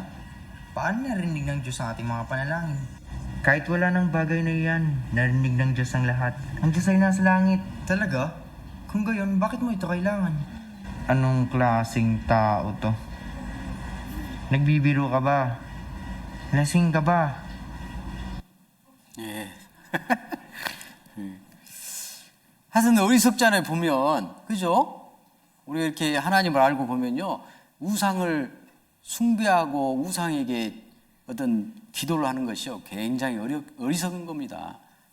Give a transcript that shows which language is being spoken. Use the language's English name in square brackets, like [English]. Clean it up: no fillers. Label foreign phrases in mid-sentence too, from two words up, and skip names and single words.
[Filipino] Paano narinig ng Diyos ang ating mga panalangin? Kahit wala ng bagay na iyan, narinig ng Diyos ang lahat. Ang Diyos ay nasa langit. Talaga? Kung gayon, bakit mo ito kailangan? Anong klaseng tao to? Nagbibiro ka ba? Lasing ka ba? [Korean] 예. 하여튼 어리석잖아요, 보면. 그죠? 우리가 이렇게 하나님을 알고 보면요, 우상을 숭배하고 우상에게 어떤 기도를 하는 것이요, 굉장히 어리석은 겁니다.